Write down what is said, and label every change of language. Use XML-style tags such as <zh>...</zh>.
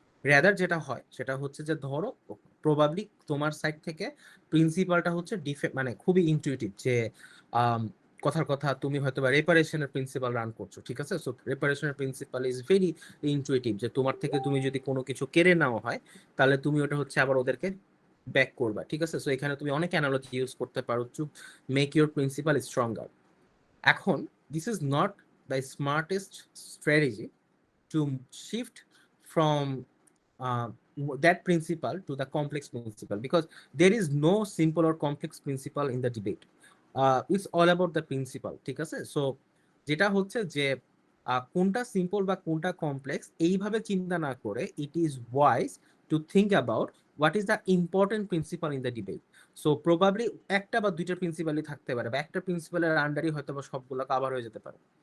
<bn>Rather যেটা হয় সেটা হচ্ছে যে ধরো প্রবাবলি তোমার সাইড থেকে প্রিন্সিপালটা হচ্ছে মানে খুবই ইনটুইটিভ যে আম, কথার কথা তুমি হয়তো বা রেপারেশনের প্রিন্সিপাল রান করছো, ঠিক আছে? So রেপারেশনের principal is very intuitive, যে তোমার থেকে তুমি যদি কোনো কিছু কেড়ে নেওয়া হয় তাহলে তুমি ওটা হচ্ছে আবার ওদেরকে ব্যাক করবা, ঠিক আছে? সো এখানে তুমি অনেক অ্যানালজি ইউজ করতে পারো</bn> <en>To make your principle stronger. এখন this is not the smartest strategy to shift from uh, that principle to the complex principle, because there is no simple or complex principle in the debate. It's all about the principle,</en> <bn>ঠিক আছে? So যেটা হচ্ছে যে কোনটা simple বা কোনটা complex এইভাবে চিন্তা না করে</bn> <en>It is wise to think about what is the important principle in the debate.</en> <bn>So probably একটা বা দুইটা প্রিন্সিপালই থাকতে পারে, বা একটা প্রিন্সিপালের আন্ডারই হয়তো বা সবগুলো কাভার হয়ে যেতে পারে।</bn>